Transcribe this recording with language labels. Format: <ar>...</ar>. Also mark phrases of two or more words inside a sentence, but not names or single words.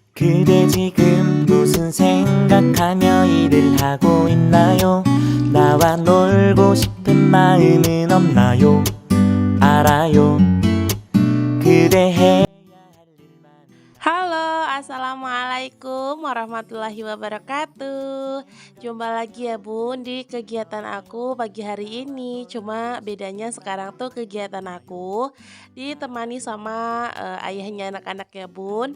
<ko>그대 지금 무슨 생각하며 일을 하고 있나요? 나와 놀고 싶은 마음은 없나요? 알아요. 그대 해야 할 일만.</ko> <ar>Halo, السلام عليكم ورحمة الله وبركاته.</ar> <id>Jumpa lagi ya Bun di kegiatan aku pagi hari ini. Cuma bedanya sekarang tuh kegiatan aku ditemani sama ayahnya anak-anak ya Bun.</id>